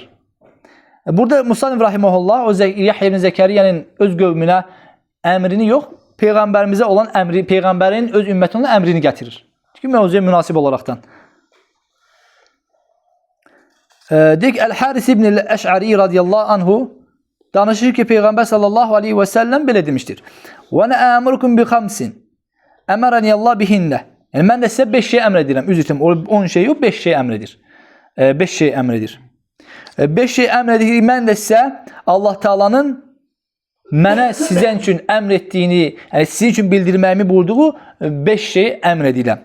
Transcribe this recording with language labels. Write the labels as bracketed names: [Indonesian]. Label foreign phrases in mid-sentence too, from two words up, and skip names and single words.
[Azerbaijani] Burada Musannif rahimehullah o Yahya ibn Zəkəriyyənin öz qövmünə əmrini yox, Peyğəmbərimizə olan əmri, Peyğəmbərin öz ümmətinə olan əmrini gətirir. Çünki mövzuya münasib olaraqdan. Deyək, Əl-Haris ibn Əş'ari [Arabic] رضي الله عنه [Azerbaijani] danışır ki, Peyğəmbər [Arabic] صلى الله عليه وسلم [Azerbaijani] belə demişdir. [Arabic] وَنَا أَمُرُكُمْ بِخَمْسٍ أَمَرَنِيَ اللّٰهِ بِهِنَّ [Azerbaijani] Yəni, mən də sizə 5 şey əmr edirəm. Üzr istəyirəm, 10 şey yox, 5 şey əmr edir. 5 şey əmr edir. 5 şey əmr edir ki, mən də sizə Allah Taala'nın mənə sizin üçün əmr etdiyini, yəni sizin üçün bildirməyimi buyurduğu 5 şey əmr edirəm.